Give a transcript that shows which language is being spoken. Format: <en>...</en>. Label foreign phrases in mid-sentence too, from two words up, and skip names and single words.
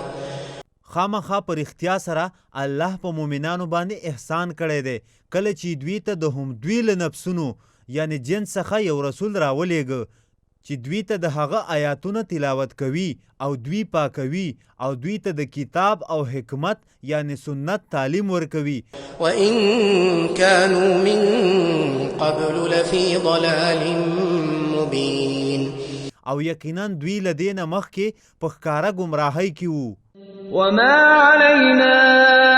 <ps>خامخا پر اختیا سره الله په مؤمنانو باندې احسان کړی دی کله چې دوی ته د هم دوی له نفسونو یعنی جنس څخه یو رسول راولېږه چې دوی ته د هغه آیاتونه تلاوت کوي او دوی پاکوي او دوی ته د کتاب او حکمت یعنی سنت تعلیم ورکوي.</ps> <ar>وَإِن كَانُوا مِن قَبْلُ لَفِي ضَلَالٍ مُبِينٍ.</ar> <ps>او یقینا دوی له دې نه مخکې په ښکاره ګمراهۍ کې وو.</ps> <ar>وما علينا</ar>